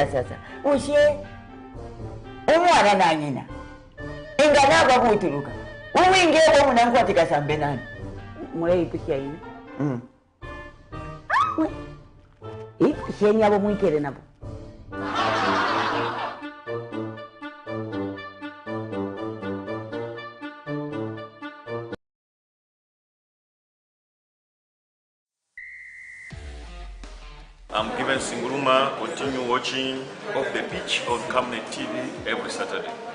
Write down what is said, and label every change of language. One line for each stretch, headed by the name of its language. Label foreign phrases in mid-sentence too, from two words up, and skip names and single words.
Bemba: sasa ushe umwana nanyina inganaba butuluka uwinge wo munankwatira sambe nani mwe ipusha ina shenya bo mwikere nabo.
English: I'm Given Singuruma. Continue watching Off the Pitch on Camnet TV every Saturday.